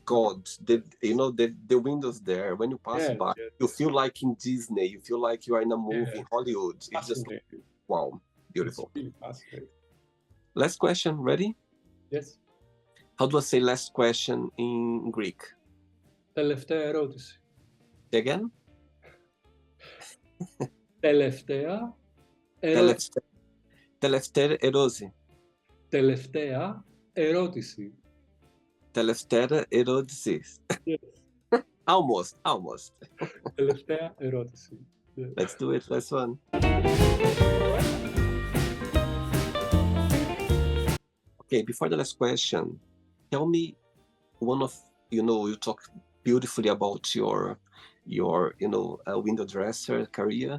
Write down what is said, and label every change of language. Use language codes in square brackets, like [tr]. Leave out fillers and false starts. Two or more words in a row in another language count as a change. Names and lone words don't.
[en] God, the windows there. When you pass Yes, by, yes, you feel like in Disney. You feel like you are in a movie yes. in Hollywood. It's just Fascinating. wow, It's beautiful. really fascinating. Last question. Ready? Yes. How do I say last question in Greek? [el] Τελευταία ερώτηση. Say again? Τελευταία ερώτηση. Τελευταία, τελευταία ερώτηση. Τελευταία ερώτηση. Τελευταία ερώτηση. [en] Yes. Almost. Τελευταία ερώτηση. Yeah. Let's do it. Last one. Okay, before the last question, tell me one of you talk beautifully about your window dresser career.